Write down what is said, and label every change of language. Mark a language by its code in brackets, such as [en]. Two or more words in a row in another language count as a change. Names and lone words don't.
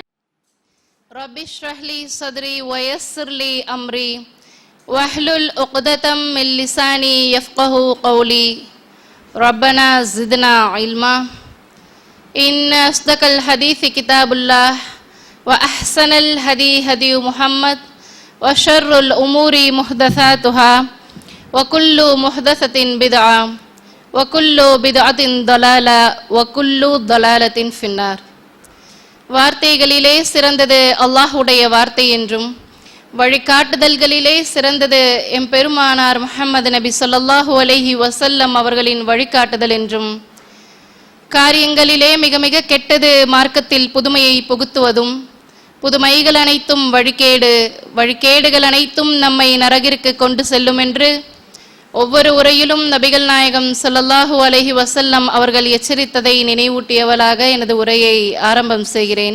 [ar] رب اشرح لي صدري ويسر لي أمري واحلل عقدة من لساني يفقه قولي ربنا زدنا علما إن أصدق الحديث كتاب الله وأحسن الهدي هدي محمد وشر الأمور محدثاتها وكل محدثة بدعة وكل بدعة ضلالة وكل ضلالة في النار. [ta] வார்த்தைகளிலே சிறந்தது அல்லாஹுடைய வார்த்தை என்றும் வழிகாட்டுதல்களிலே சிறந்தது எம்பெருமானார் முஹம்மது நபி ஸல்லல்லாஹு அலைஹி வஸல்லம் அவர்களின் வழிகாட்டுதல் என்றும் காரியங்களிலே மிக மிக கெட்டது மார்க்கத்தில் புதுமையை புகுத்துவதும் புதுமைகள் அனைத்தும் வழிகேடுகள் அனைத்தும் நம்மை நரகிற்கு கொண்டு செல்லும் என்று ஒவ்வொரு உரையிலும் நபிகள் நாயகம் [ar] صلى الله عليه وسلم [ta] அவர்கள் எச்சரித்ததை நினைவூட்டியவளாக எனது உரையை ஆரம்பம் செய்கிறேன்.